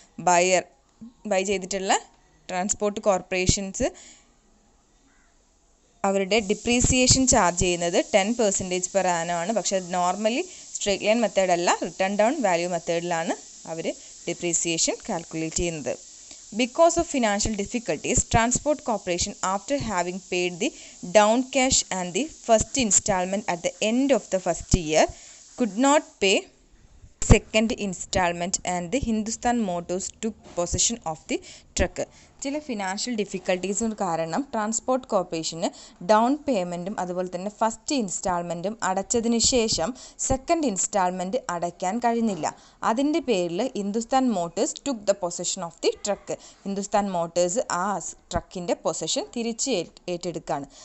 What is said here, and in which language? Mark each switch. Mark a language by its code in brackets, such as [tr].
[ml] By ചെയ്തിട്ടുള്ള transport corporations അവരുടെ depreciation charge ചെയ്യുന്നത് 10% per annum ആണ്. പക്ഷേ നോർമലി സ്ട്രേറ്റ് ലൈൻ മെത്തേഡ് അല്ല, റിട്ടേൺ ഡൗൺ വാല്യൂ മെത്തേഡിലാണ് അവർ depreciation calculate ചെയ്യുന്നത്. [en] Because of financial difficulties, Transport Corporation, after having paid the down cash and the first installment at the end of the first year, could not pay second installment and the Hindustan Motors took possession of the truck. [ml] ചില financial ഡിഫിക്കൽട്ടീസും കാരണം transport corporation down പേയ്മെൻറ്റും അതുപോലെ തന്നെ first ഇൻസ്റ്റാൾമെൻറ്റും അടച്ചതിന് ശേഷം second instalment അടയ്ക്കാൻ കഴിഞ്ഞില്ല. അതിൻ്റെ പേരിൽ Hindustan Motors [en] Took the possession of the truck. [ml] Hindustan Motors ആ ട്രക്കിൻ്റെ പൊസഷൻ തിരിച്ച് ഏറ്റെടുക്കുകയാണ്.